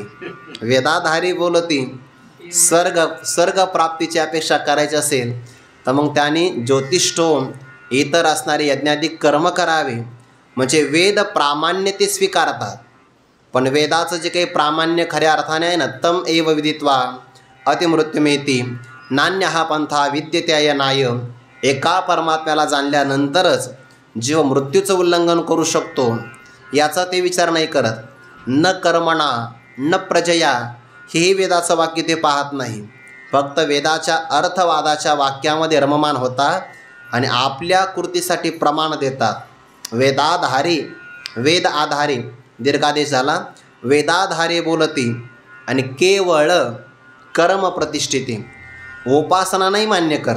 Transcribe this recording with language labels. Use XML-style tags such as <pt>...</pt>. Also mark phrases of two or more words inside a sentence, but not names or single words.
<mr>वेदाधारी बोलती स्वर्ग प्राप्तीची अपेक्षा करायची असेल तर मग त्यांनी ज्योतिष्ठोम इतर असणारे यज्ञाधिक कर्म करावे. म्हणजे वेद प्रामाण्य ते स्वीकारतात, पण वेदाचं जे काही प्रामाण्य खऱ्या अर्थाने आहे ना,</mr> <sa>तम एव विदित्वा अतिमृत्युमेती नान्य हा पंथा विद्यत्याय नाय.</sa> <mr>एका परमात्म्याला जाणल्यानंतरच जीव मृत्यूचं उल्लंघन करू शकतो, याचा ते विचार नाही करत.</mr> <sa>न कर्मणा न प्रजया</sa> <mr>हेही वेदाचं वाक्य ते पाहत नाही. फक्त वेदाच्या अर्थवादाच्या वाक्यामध्ये रममाण होतात आणि आपल्या कृतीसाठी प्रमाण देतात. वेदाधारी, वेद आधारे दीर्घादेश झाला, वेदाधारे बोलती आणि केवळ कर्म प्रतिष्ठिती, उपासना नाही मान्य करत.</mr>